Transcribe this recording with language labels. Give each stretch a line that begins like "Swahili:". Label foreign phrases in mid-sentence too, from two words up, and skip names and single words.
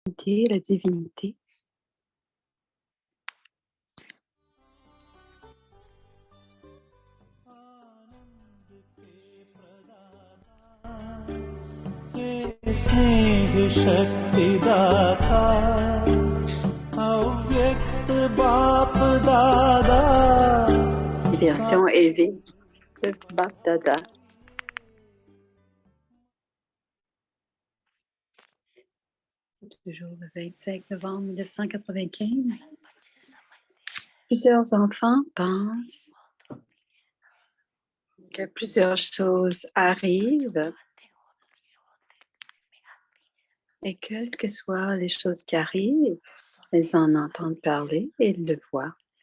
French: La divinité.
Hindi: स्नेह शक्तिदाता अव्यक्त बाप दादा
French: Version élevée de Bap Dada. Toujours le 25 novembre 1995. Plusieurs enfants pensent que plusieurs choses arrivent et quelles que soient les choses qui arrivent, ils en entendent parler et ils le voient.